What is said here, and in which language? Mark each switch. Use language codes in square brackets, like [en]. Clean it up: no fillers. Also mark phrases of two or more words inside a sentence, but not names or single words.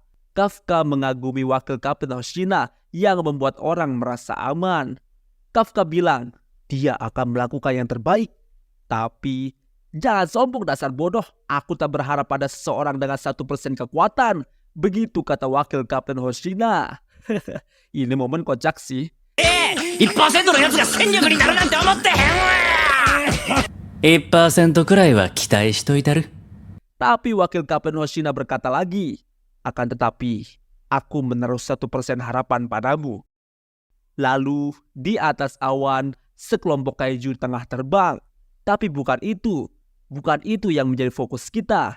[id] Kafka mengagumi Wakil Kapten Hoshina yang membuat orang merasa aman. Kafka bilang, dia akan melakukan yang terbaik. Tapi, jangan sombong dasar bodoh, aku tak berharap pada seseorang dengan 1% kekuatan. Begitu kata Wakil Kapten Hoshina. Ini momen kocak sih. [ja] 1% のやつが戦力になるなんて思ってへんわ 1% くらいは期待しといたる。 [id] Tapi Wakil Kapten Hoshina berkata lagi, akan tetapi, aku menaruh 1% harapan padamu. Lalu, di atas awan, sekelompok kaiju tengah terbang. Tapi bukan itu yang menjadi fokus kita.